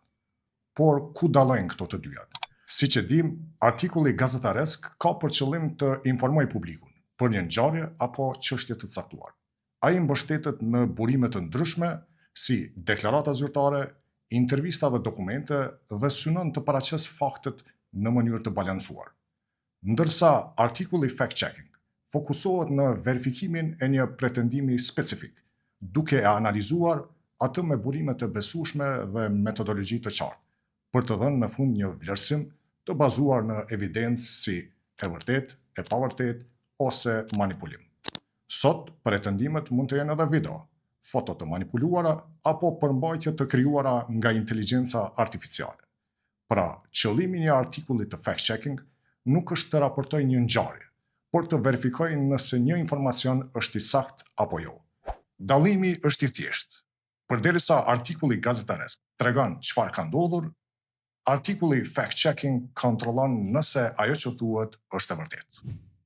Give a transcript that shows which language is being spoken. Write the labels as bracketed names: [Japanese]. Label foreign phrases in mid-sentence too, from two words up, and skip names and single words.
[Albanian] Por ku dallojnë këto të dyjat? Siç e dimë, artikulli gazetaresk ka për qëllim të informojë publikun për një ngjarje apo çështje të caktuar. Ai mbështetet në burime të ndryshme, si deklarata zyrtare, intervista dhe dokumente, dhe synon të paraqes faktet në mënyrë të balancuar. Ndërsa artikulli fact-checking fokusohet në verifikimin e një pretendimi specifik, duke e analizuar atë me burime të besueshme dhe metodologji të qartë, për të dhënë në fund një vlerësim të bazuar në evidencë si e vërtet, e pavërtet ose manipulim. Sot, pretendimet mund të jenë edhe video, foto të manipuluara apo përmbajtje të krijuara nga inteligjenca artificiale. Pra, qëllimi i një artikulli të fact-checking nuk është të raportojë një ngjarje, por të verifikojë nëse një informacion është i saktë apo jo. Dallimi është i thjeshtë. Përderisa artikulli gazetaresk tregon çfarë ka ndodhur, artikulli fact-checking kontrollon nëse ajo që thuhet është e vërtetë.